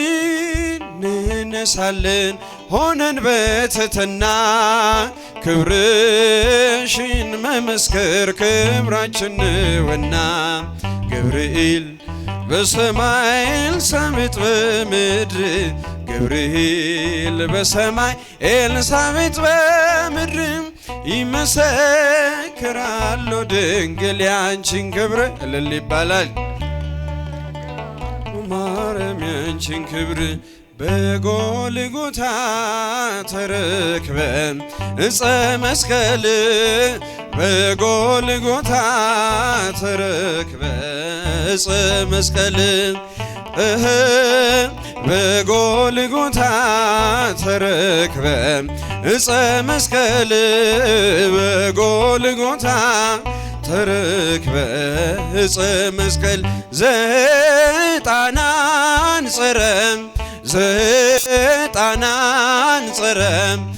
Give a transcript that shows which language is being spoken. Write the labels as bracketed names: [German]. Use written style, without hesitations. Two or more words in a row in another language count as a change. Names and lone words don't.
[Amharic] እንነሳለን ሆነን በትሕትና ክብርሽን መመስከር ክብራችን ነውና። ገብርኤል በሰማይ ኤልሳቤጥ በምድር ገብርኤል በሰማይ ኤልሳቤጥ በምድር ይመሰክራሉ ድንግል ያንቺን ክብር። እልል ይባላል። ማርያም ያንቺን ክብር [Geez] በጎልጎታ ተረክበን ዕፀ መስቀል በጎልጎታ ተረክበ ዕፀ መስቀል በጎልጎታ ተረክበ ዕፀ መስቀል በጎልጎታ ተረክበ ዕፀ መስቀል ዘጣናን ጸረም ዘጣናን ጸረም